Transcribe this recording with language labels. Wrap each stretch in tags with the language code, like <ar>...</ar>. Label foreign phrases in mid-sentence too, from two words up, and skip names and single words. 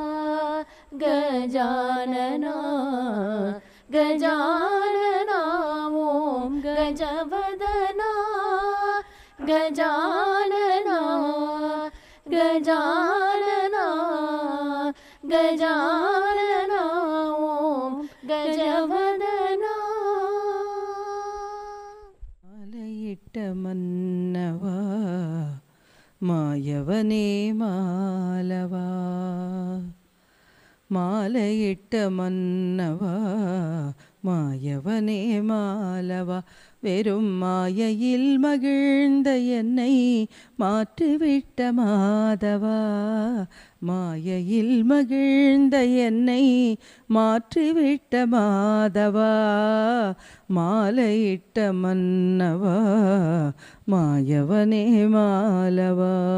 <hi>गजानना गजानना ॐ गजवदना गजानना गजानना गजानना ॐ गजवदना</hi> <ta>மாயவனே மாலவா மாலையிட்ட மன்னவா மாயவனே மாலவா வெறும் மாயையில் மகிழ்ந்த என்னை மாற்றிவிட்ட மாதவா மாயையில் மகிழ்ந்த என்னை மாற்றிவிட்ட மாதவா மாலையிட்ட மன்னவா மாயவனே மாலவா</ta>